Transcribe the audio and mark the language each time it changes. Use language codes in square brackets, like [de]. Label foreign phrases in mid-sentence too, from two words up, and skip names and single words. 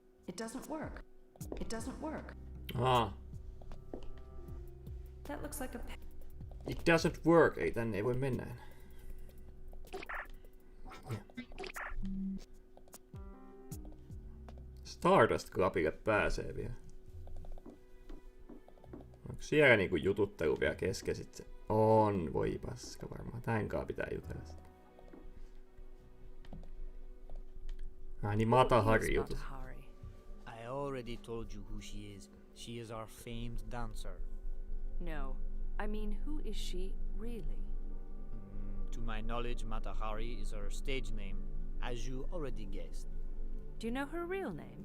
[en] It doesn't work. It doesn't work. Ah, That looks like a it doesn't work. [fi] Ei tänne ei voi mennä enää. Stardust Clubille pääsee vielä. Onko siellä niinku jututtelu vielä kesken sit se? On, voi paska varmaan. Tänkaan pitää jutella sit. Niin Matahari jutut. [en] I already told you who she is. She is our famed dancer. No, I mean, who is she really? To my knowledge, Matahari is her stage name, as you already guessed. Do you know her real name?